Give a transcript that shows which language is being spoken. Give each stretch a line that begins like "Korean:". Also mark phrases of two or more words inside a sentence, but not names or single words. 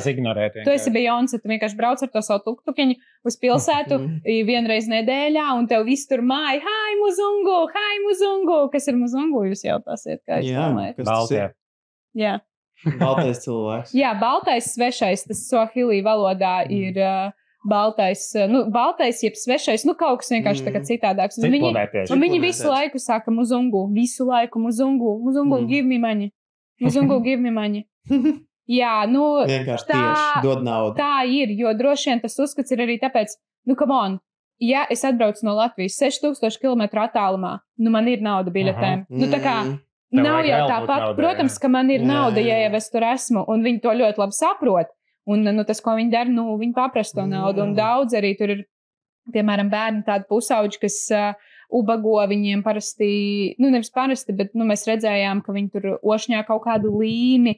Latvian: Tu esi Beyoncé, tu vienkārši brauc ar to savu tuktukiņu uz pilsētu vienreiz nedēļā, un tev viss tur māja, hai muzungu, kas ir muzungu, jūs jautāsiet, kā jūs domājat? Baltie. Jā. Baltais cilvēks. Jā, baltais svešais, tas Swahili valodā ir... Baltais, jeb svešais, kaut kas vienkārši tā kā citādāks. Un viņi visu laiku saka muzungu, muzungu,
English: give me money. Muzungu, give me money.
Latvian: Jā, vienkārši tieši dod naudu. Tā ir, jo droši vien tas uzskats ir arī tāpēc,
English: come on,
Latvian: ja es atbraucu no Latvijas 6000 km attālumā, man ir nauda biļetēm. Tā kā nav jau tāpat, protams, ka man ir nauda, ja jau es tur esmu, un viņi to ļoti labi saprot. Un tas, ko viņi dara, viņi paprasta to naudu. Un daudz arī tur ir, piemēram, bērni tādi pusauģi, kas ubago viņiem parasti, nevis parasti, bet mēs redzējām, ka viņi tur ošņā kaut kādu līmi.